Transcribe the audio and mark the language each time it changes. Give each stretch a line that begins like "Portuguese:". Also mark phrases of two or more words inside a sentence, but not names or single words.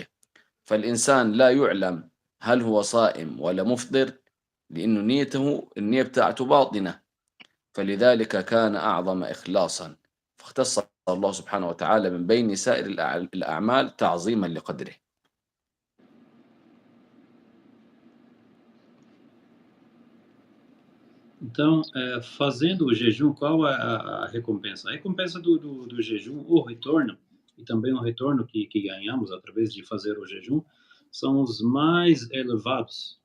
Arabic: فالإنسان لا يعلم هل هو صائم ولا مفطر، لأنه النية بتاعته باطنة، فلذلك كان أعظم إخلاصا، فاختص الله سبحانه وتعالى من بين سائر الأعمال تعظيما لقدره.
Portuguese: Então, fazendo o jejum, qual é a recompensa? A recompensa do jejum, o retorno, e também o retorno que ganhamos através de fazer o jejum, são os mais elevados.